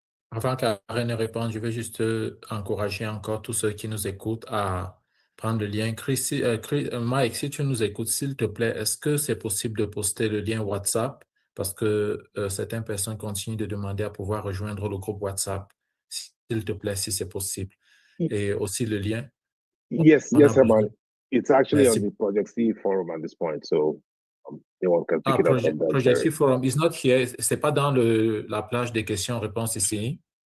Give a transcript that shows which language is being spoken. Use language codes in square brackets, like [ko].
[fr] Avant qu'Array ne réponde, je veux juste encourager encore tous ceux qui nous écoutent à prendre le lien. Mike, si tu nous écoutes, s'il te plaît, est-ce que c'est possible de poster le lien WhatsApp? Parce que certaines personnes continuent de demander à pouvoir rejoindre le groupe WhatsApp. S'il te plaît, si c'est possible. Et aussi le lien. [en] Yes, Herman. It's actually on the Project C forum at this point, so anyone can pick it up from there. Project C forum is not here. [fr] C'est pas dans la plage des questions-réponses ici.